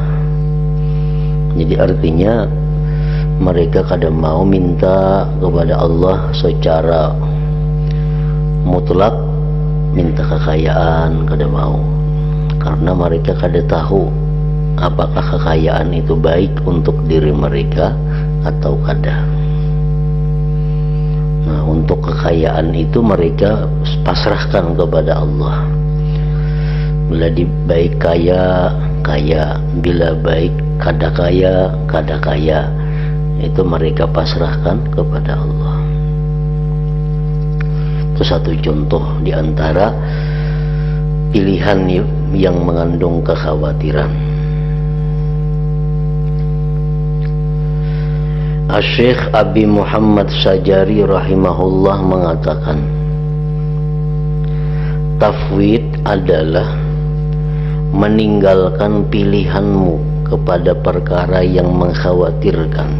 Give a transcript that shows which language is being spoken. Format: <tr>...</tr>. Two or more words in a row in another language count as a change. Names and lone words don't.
<id>Jadi artinya mereka kadang mau minta kepada Allah secara mutlak, minta kekayaan kada mau, karena mereka kada tahu apakah kekayaan itu baik untuk diri mereka atau kada. Nah, untuk kekayaan itu mereka pasrahkan kepada Allah. Bila baik kaya, kaya; bila baik kada kaya, kada kaya. Itu mereka pasrahkan kepada Allah. Itu satu contoh di antara pilihan yang mengandung kekhawatiran. Asy-Syaikh Abi Muhammad Sajari rahimahullah mengatakan, tafwid adalah meninggalkan pilihanmu kepada perkara yang mengkhawatirkan.</id>